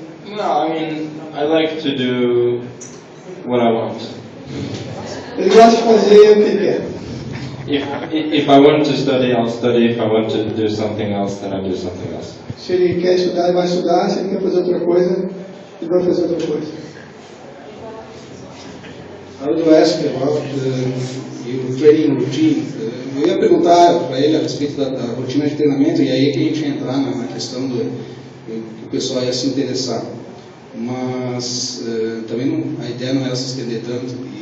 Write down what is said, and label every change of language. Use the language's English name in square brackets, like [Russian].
[English] No, I mean, I like to do what I want. [Portuguese] ele gosta de fazer o que ele quer. [English] If I want to study, I'll study. If I want to do something else, then I do something else. [Portuguese] Se ele quer estudar, ele vai estudar. Se ele quer fazer outra coisa, ele vai fazer outra coisa. [English] I would ask about your training routine. [Portuguese] Eu ia perguntar para ele a respeito da rotina de treinamento, e aí é que a gente ia entrar na questão que o pessoal ia se interessar. Mas também a ideia não era se estender tanto.